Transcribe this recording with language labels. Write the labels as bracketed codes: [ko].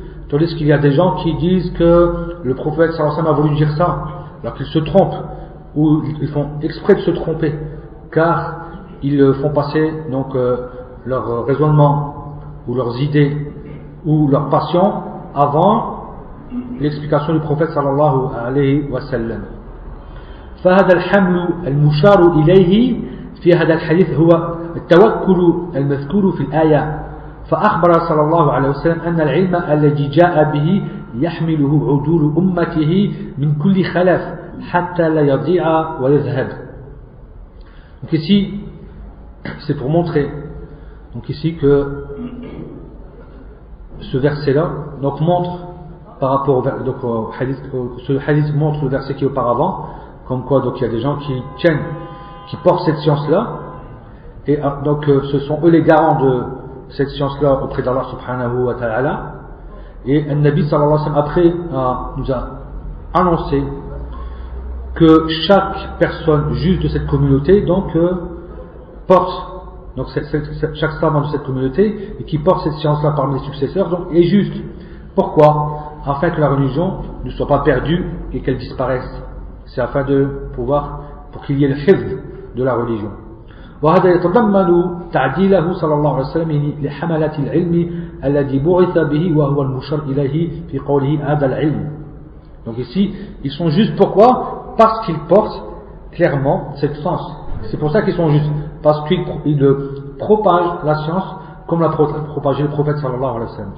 [fr] Tandis qu'il y a des gens qui disent que le prophète [ar] sallallahu alayhi wa sallam [fr] a voulu dire ça, alors qu'ils se trompent, ou ils font exprès de se tromper, car ils font passer donc leur raisonnement, ou leurs idées, ou leur passion, avant l'explication du prophète sallallahu alayhi wa sallam. [ar] فهذا الحمل المشار إليه في هذا الحديث هو التوكل المذكور في الآية فأخبر صلى الله عليه وسلم أن العلم الذي جاء به يحمله عدول أمته من كل خلف حتى لا يضيع ويذهب. [fr] Donc ici c'est pour montrer, donc ici, que ce verset là donc montre par rapport au, donc au hadith, ce hadith montre le verset qui est auparavant. Comme quoi, donc il y a des gens qui tiennent, qui portent cette science-là, et donc ce sont eux les garants de cette science-là auprès d'Allah [ar] subhanahu wa ta'ala. [fr] Et un Nabi [ar] sallallahu alayhi wa sallam [fr] après nous a annoncé que chaque personne juste de cette communauté, donc porte, donc chaque savant de cette communauté, et qui porte cette science-là parmi les successeurs, donc est juste. Pourquoi? Afin que la religion ne soit pas perdue et qu'elle disparaisse. C'est afin de pouvoir, pour qu'il y ait le hifz de la religion. [ar] وهذا يتضمن تعديله صلى الله عليه وسلم لحملة العلم الذي بعث به وهو المشار إليه في قوله هذا العلم. [fr] Donc ici, ils sont justes. Pourquoi? Parce qu'ils portent clairement cette science. C'est pour ça qu'ils sont justes. Parce qu'ils propagent la science comme l'a propagé le prophète [ar] صلى الله عليه وسلم.